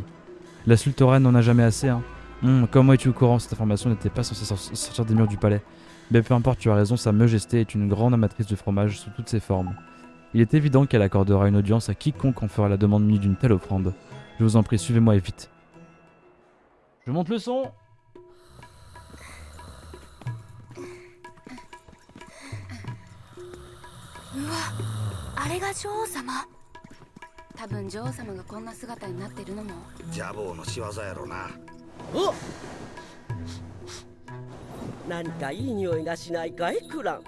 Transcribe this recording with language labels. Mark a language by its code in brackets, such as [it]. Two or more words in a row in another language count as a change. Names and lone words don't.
[fr] La Sultoran n'en a jamais assez, hein. Comment es-tu au courant? Cette information n'était pas censée sortir des murs du palais. Mais peu importe, tu as raison, sa majesté est une grande amatrice de fromage sous toutes ses formes. Il est évident qu'elle accordera une audience à quiconque en fera la demande munie d'une telle offrande. Je vous en prie, suivez-moi et vite. Je monte le son. [ja] ジャボーの仕業やろな。お、何かいい匂いがしないかい、クラン。